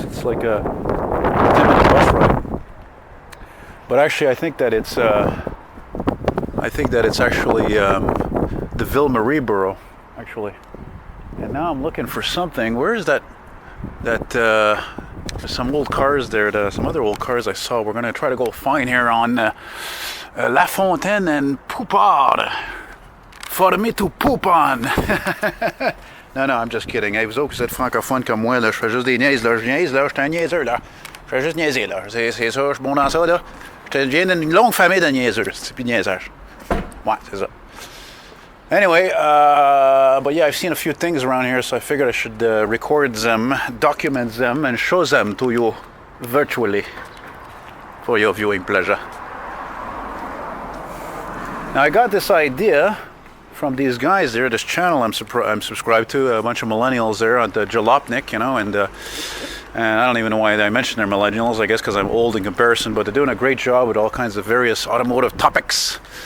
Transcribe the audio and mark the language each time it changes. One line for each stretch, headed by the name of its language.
English: It's like a 10-minute bus ride. But actually, I think that it's actually the Ville Marie borough, actually. And now I'm looking for something. Where is that? There's some old cars there. Some other old cars I saw. We're gonna try to go find here on La Fontaine and Poupard. For me to poop on. Non, I'm just kidding.
French: Hey, vous autres, vous êtes francophones comme moi, là. Je fais juste des niaises, là. Je niaise, là. Je suis un niaiseux, là. Je fais juste niaiser, là. C'est ça, je suis bon dans ça, là. Je viens d'une longue famille de niaiseux. C'est plus niaisage. Ouais, c'est ça.
English: Anyway, but yeah, I've seen a few things around here, so I figured I should record them, document them, and show them to you virtually for your viewing pleasure. Now, I got this idea from these guys there, this channel I'm subscribed to, a bunch of millennials there on the Jalopnik, you know, and I don't even know why I mention they're millennials, I guess because I'm old in comparison, but they're doing a great job with all kinds of various automotive topics.